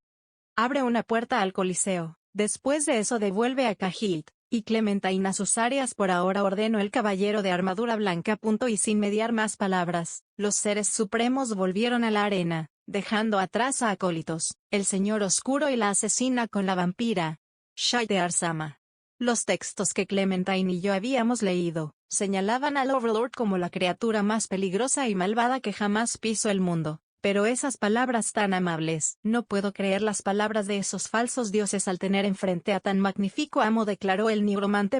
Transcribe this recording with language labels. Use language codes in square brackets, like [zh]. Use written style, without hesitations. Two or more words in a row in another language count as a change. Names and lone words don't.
[es] Abre una puerta al coliseo, después de eso devuelve a Cahilt y Clementine a sus áreas. Por ahora, ordenó el caballero de armadura blanca. Y sin mediar más palabras, los seres supremos volvieron a la arena, dejando atrás a acólitos, el señor oscuro y la asesina con la vampira. Shaitear-sama. Los textos que Clementine y yo habíamos leído, señalaban al Overlord como la criatura más peligrosa y malvada que jamás pisó el mundo. Pero esas palabras tan amables, no puedo creer las palabras de esos falsos dioses al tener enfrente a tan magnífico amo, declaró el nigromante.